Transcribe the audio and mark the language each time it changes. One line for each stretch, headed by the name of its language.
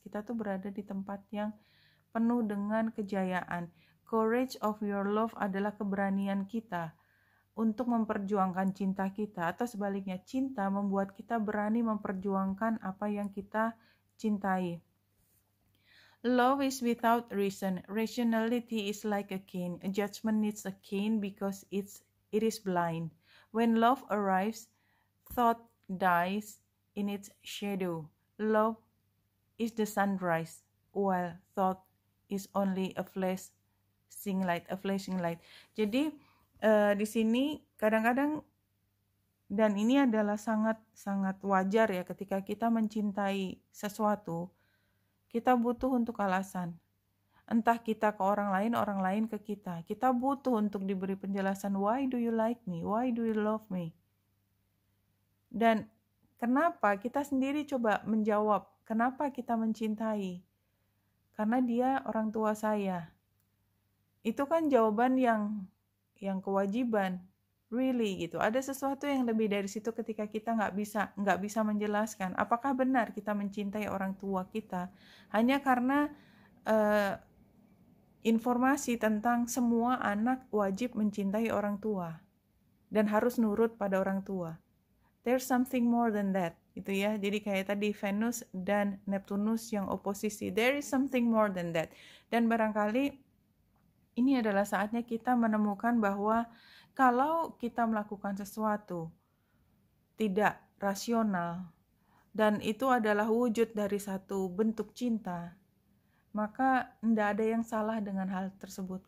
Indonesian: Kita tuh berada di tempat yang penuh dengan kejayaan.
English: Courage of your love
Indonesian: adalah keberanian kita untuk memperjuangkan cinta kita, atau sebaliknya cinta membuat kita berani memperjuangkan apa yang kita cintai.
English: Love is without reason. Rationality is like a cane. A judgment needs a cane because it is blind. When love arrives, thought dies in its shadow. Love is the sunrise, while thought is only a flashing light.
Indonesian: Jadi di sini kadang-kadang, dan ini adalah sangat wajar ya, ketika kita mencintai sesuatu, kita butuh untuk alasan. Entah kita ke orang lain ke kita. Kita butuh untuk diberi penjelasan,
English: why do you like me? Why do you love me?
Indonesian: Dan kenapa kita sendiri coba menjawab, kenapa kita mencintai? Karena dia orang tua saya. Itu kan jawaban yang kewajiban, really gitu. Ada sesuatu yang lebih dari situ ketika kita nggak bisa menjelaskan apakah benar kita mencintai orang tua kita hanya karena informasi tentang semua anak wajib mencintai orang tua dan harus nurut pada orang tua.
English: there's something more than that,
Indonesian: gitu ya. Jadi kayak tadi Venus dan Neptunus yang oposisi,
English: there is something more than that.
Indonesian: Dan barangkali ini adalah saatnya kita menemukan bahwa kalau kita melakukan sesuatu tidak rasional dan itu adalah wujud dari satu bentuk cinta, maka tidak ada yang salah dengan hal tersebut.